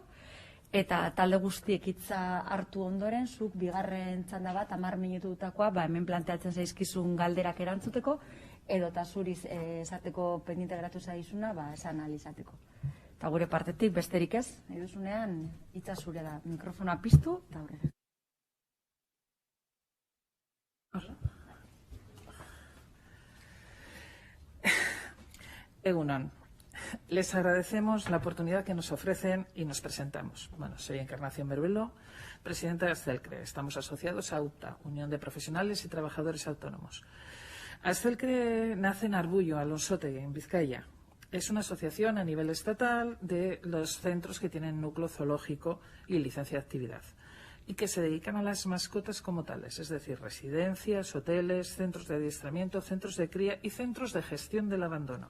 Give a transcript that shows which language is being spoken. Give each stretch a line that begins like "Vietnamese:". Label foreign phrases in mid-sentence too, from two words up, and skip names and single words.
Basque: Eta talde guztiek hitza hartu ondoren, zuk bigarren txanda bat, 10 minututakoa, hemen planteatzen zaizkizun galderak erantzuteko, edota zuriz esateko pendiente geratu zaizuna, esan ahal izateko. Eta gure partetik besterik ez, nahi duzunean hitza zure da, mikrofonoa piztu eta aurrera. Egunon.
Spanish: Les agradecemos la oportunidad que nos ofrecen y nos presentamos. Soy Encarnación Meruelo, presidenta de Aztelkre. Estamos asociados a UPTA, Unión de Profesionales y Trabajadores Autónomos. Aztelkre nace en Arbullo, Alonsotegi, en Vizcaya. Es una asociación a nivel estatal de los centros que tienen núcleo zoológico y licencia de actividad y que se dedican a las mascotas como tales, es decir, residencias, hoteles, centros de adiestramiento, centros de cría y centros de gestión del abandono.